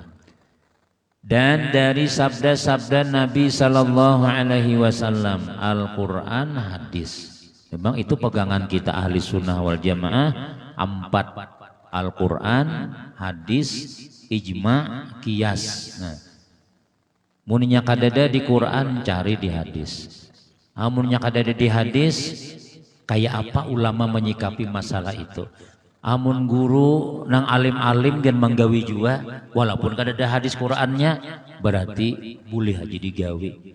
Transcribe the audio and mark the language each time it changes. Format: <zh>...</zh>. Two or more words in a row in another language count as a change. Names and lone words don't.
<id>Dan dari sabda-sabda Nabi</id> <ar>صلى الله عليه وسلم.</ar> <id>Al-Quran, hadis. Memang itu pegangan kita</id> <ar>أهل السنة والجماعة.</ar> <id>4. Al-Quran, hadis, ijma, qiyas.</id> <bjn>Nah, muninya kadada di Quran, cari di hadis. Amunnya kadada di hadis, kayak apa ulama menyikapi masalah itu. Amun guru nang alim-alim dan menggawi juga, walaupun kadada hadis Qurannya, berarti boleh aja digawi.</bjn>